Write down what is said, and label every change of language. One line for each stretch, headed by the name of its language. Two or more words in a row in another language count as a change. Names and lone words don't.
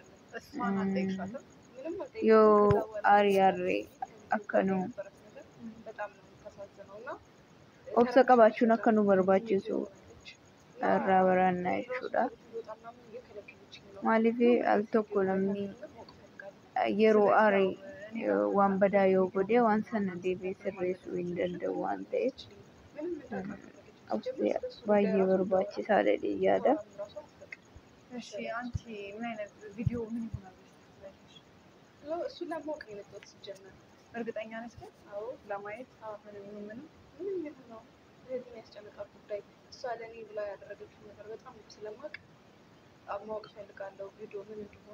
Oromo: Yoo aaree akkanuu obsa qabaachuun akka nu barbaachisu irraa baranna jechuudha. Maaliif al tokko namni yeroo aaree waan badaa yoo godhe waan sana deebi'ee sirreessuu hin danda'u waan ta'eef baay'ee barbaachisaadha yaada.
Amharic: እሺ አንቺ ምን አይነት ቪዲዮ ምን ይሆናል? እሱን ለማወቅ ነው የመጣሁት ሲጀመር። እርግጠኛ ነሽ ግን? አዎ ለማየት ምንም ነው እህቴን ያስጨነቃት ጉዳይ እሷ ለእኔ ብላ ያደረገችው ነገር በጣም ስለማውቅ ማወቅ እፈልጋለሁ። ቪዲዮ ምን እንደሆነ